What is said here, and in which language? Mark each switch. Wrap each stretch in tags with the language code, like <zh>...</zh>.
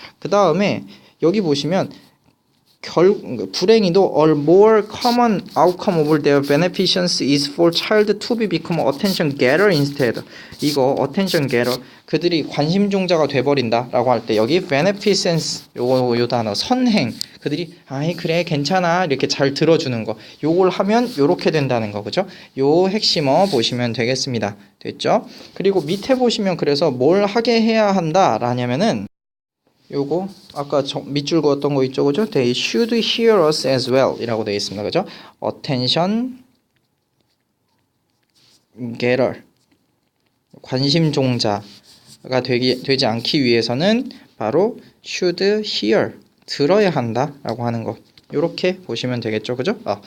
<ko>그 다음에 여기 보시면 불행히도</ko> <en>a more common outcome of their beneficence is for child to be become attention getter instead.</en> <ko>이거 attention getter 그들이 관심종자가 돼버린다 라고 할 때 여기 beneficence 요 단어 선행, 그들이 아이 그래 괜찮아 이렇게 잘 들어주는 거, 요걸 하면 요렇게 된다는 거. 그죠? 요 핵심어 보시면 되겠습니다. 됐죠? 그리고 밑에 보시면 그래서 뭘 하게 해야 한다 라냐면은 요거 아까 밑줄 그었던 거 있죠, 그죠?</ko> <en>They should hear us as well</en> <ko>이라고 되어 있습니다. 그죠? attention getter 관심종자가 되지 않기 위해서는 바로 should hear 들어야 한다 라고 하는 거, 요렇게 보시면 되겠죠, 그죠?</ko>